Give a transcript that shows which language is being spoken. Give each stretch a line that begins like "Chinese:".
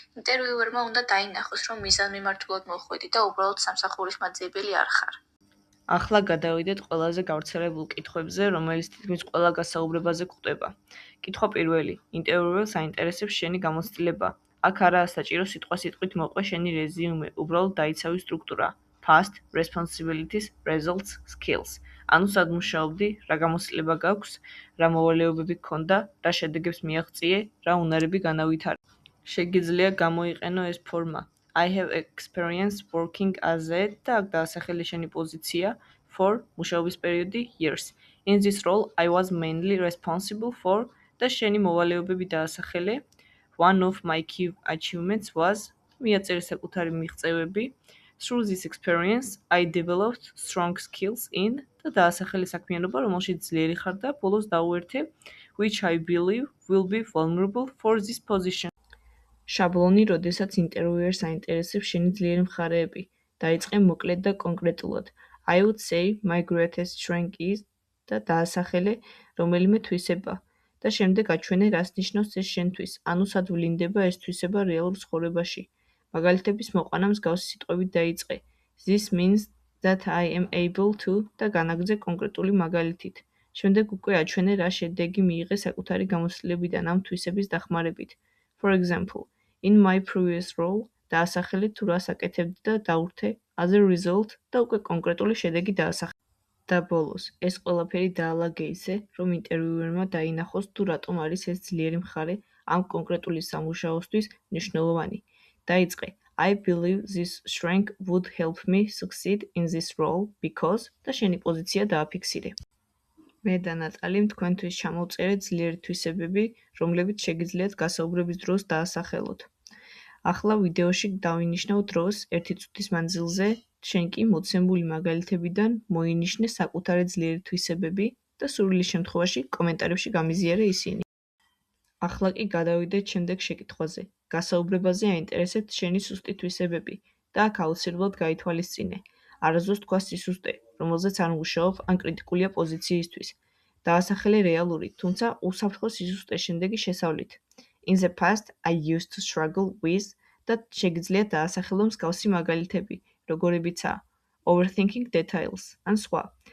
Georgian: ინტერვიუერმა უნდა დაინახოს, რომ მიზანმიმართულად მოხვედი და უბრალოდ სამსახურის მაძიებელი არ ხარ. ახლა გადავიდეთ ყველაზე გავრცელებულ კითხვებზე, რომელიც თითქმის ყველა გასაუბრებაზე გვხვდება. კითხვა პირველი. ინტერვიუერს აინტერესებს შენი გამოცდილება. აქ არაა საჭირო სიტყვასიტყვით მოყვე შენი რეზიუმე, უბრალოდ დაიცავი სტრუქტურა.
English: Past, responsibilities, results, skills.
Georgian: ანუ სად მუშაობდი, რა გამოცდილება გაქვს, რა მოვალეობები გქონდა, რა შედეგებს მიაღწიე, რა უნარები განავითარე. შეგიძლია გამოიყენო ეს ფორმა.
English: I have experience working as a
Georgian: და აქ დაასახელე შენი პოზიცია
English: for
Georgian: მუშაობის პერიოდი
English: years. In this role, I was mainly responsible for
Georgian: და შენი მოვალეობები დაასახელე.
English: One of my key achievements was
Georgian: მიაწერე საკუთარი მიღწევები.
English: Through this experience, I developed strong skills in
Georgian: და დაასახელე საქმიანობა, რომელშიც ძლიერი ხარ და ბოლოს დაუერთე
English: which I believe will be vulnerable for this position.
Georgian: შაბლონი, როდესაც ინტერვიუერს აინტერესებს შენი ძლიერი მხარეები. დაიწყე მოკლედ და კონკრეტულად.
English: I would say my greatest strength is
Georgian: და დაასახელე რომელიმე თვისება. და შემდეგ აჩვენე რას ნიშნავს ეს შენთვის, ანუ სად ვლინდება ეს თვისება რეალურ ცხოვრებაში. მაგალითების მოყვანა მსგავსი სიტყვებით დაიწყე.
English: This means that I am able to
Georgian: და განაგრძე კონკრეტული მაგალითით. შემდეგ უკვე აჩვენე რა შედეგი მიიღე საკუთარი გამოცდილებიდან ამ თვისების დახმარებით.
English: For example, in my previous role
Georgian: დაასახელე თუ რას აკეთებდი და დაურთე
English: as a result
Georgian: და უკვე კონკრეტული შედეგი დაასახელე. და ბოლოს, ეს ყველაფერი დაალაგე ისე, რომ ინტერვიუერმა დაინახოს თუ რატომ არის ეს ძლიერი მხარე ამ კონკრეტული სამუშაოსთვის მნიშვნელოვანი. დაიწყე
English: I believe this strength would help me succeed in this role because
Georgian: და შენი პოზიცია დააფიქსირე. მე და ნატალი თქვენთვის ჩამოვწერეთ ძლიერი თვისებები, რომლებიც შეგიძლიათ გასაუბრების დროს დაასახელოთ. ახლა ვიდეოში დავინიშნავ დროს 1 წუთის მანძილზე, შენ კი მოცემული მაგალითებიდან მოინიშნე საკუთარი ძლიერი თვისებები და სურვილის შემთხვევაში კომენტარებში გამიზიარე ისინი. ახლა კი გადავიდეთ შემდეგ შეკითხვაზე. გასაუბრებაზე აინტერესებთ შენი სუსტი თვისებები და აქ აუცილებლად გაითვალისწინე. არასდროს თქვა სისუსტე, რომელზეც არ მუშაობ ან კრიტიკულია პოზიციისთვის. დაასახელე რეალური, თუმცა უსაფრთხო სისუსტე შემდეგი შესავლით.
English: In the past, I used to struggle with
Georgian: და შეგიძლია დაასახელო მსგავსი მაგალითები, როგორებიცაა
English: overthinking details
Georgian: ან სხვა.